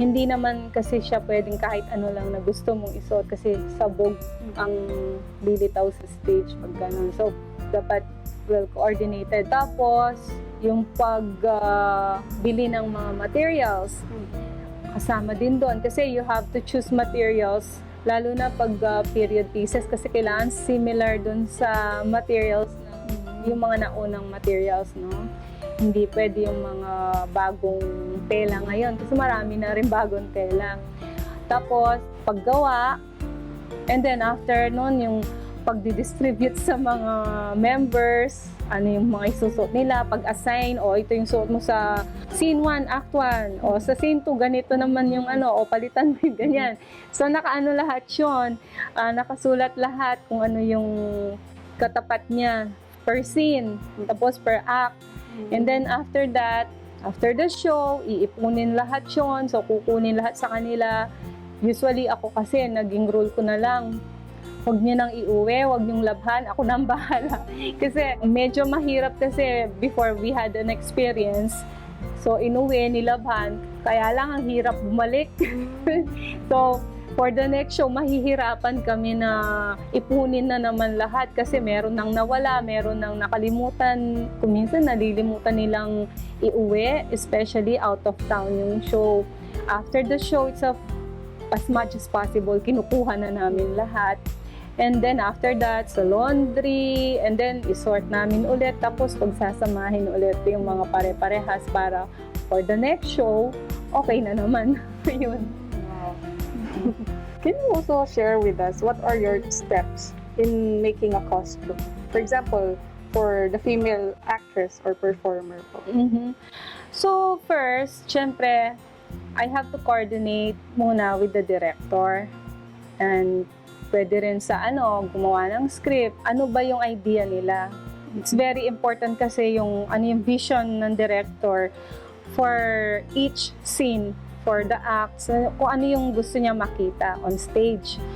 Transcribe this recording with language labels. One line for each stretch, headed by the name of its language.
Filipino: Hindi naman kasi siya pwedeng kahit ano lang na gusto mong isuot kasi sabog ang lilitaw sa stage pag ganun. So, dapat well coordinated. Tapos, yung pagbili ng mga materials, kasama din doon. Kasi
English: you have to choose materials,
Filipino: lalo na pag period pieces, kasi kailangan similar doon sa materials, yung mga naunang materials, no? Hindi pwede yung mga bagong tela ngayon kasi marami na rin bagong tela. Tapos, paggawa, and then after nun, yung pagdi-distribute sa mga members, ano yung mga isusuot nila, pag-assign, ito yung suot mo sa scene 1, act 1, sa scene 2, ganito naman yung palitan mo yung ganyan. So, nakaano lahat yun, nakasulat lahat kung ano yung katapat niya per scene, tapos per act.
English: And then after that, after the show,
Filipino: iipunin lahat yun. So, kukunin lahat sa kanila. Usually, ako kasi, naging rule ko na lang, huwag niyo nang iuwi, huwag niyong labhan, ako nang bahala. Kasi medyo mahirap kasi
English: before we had an experience.
Filipino: So, inuwi, nilabhan. Kaya lang, ang hirap bumalik. So,
English: for the next show,
Filipino: mahihirapan kami na ipunin na naman lahat kasi meron nang nawala, meron nang nakalimutan. Kung minsan nalilimutan nilang iuwi, especially out of town yung show.
English: After the show itself, as much as possible,
Filipino: kinukuha na namin lahat.
English: And then after that,
Filipino: sa laundry, and then isort namin ulit. Tapos pagsasamahin ulit yung mga pare-parehas para
English: for the next show,
Filipino: okay na naman. Yun.
English: Can you also share with us what are your steps in making a costume? For example, for the female actress or performer po. So first, syempre, I have to coordinate muna with the director.
Filipino: And pwede rin sa gumawa ng script. Ano ba yung idea nila?
English: It's very important kasi yung vision ng director for each scene, for the acts,
Filipino: kung ano yung gusto niya makita
English: on stage.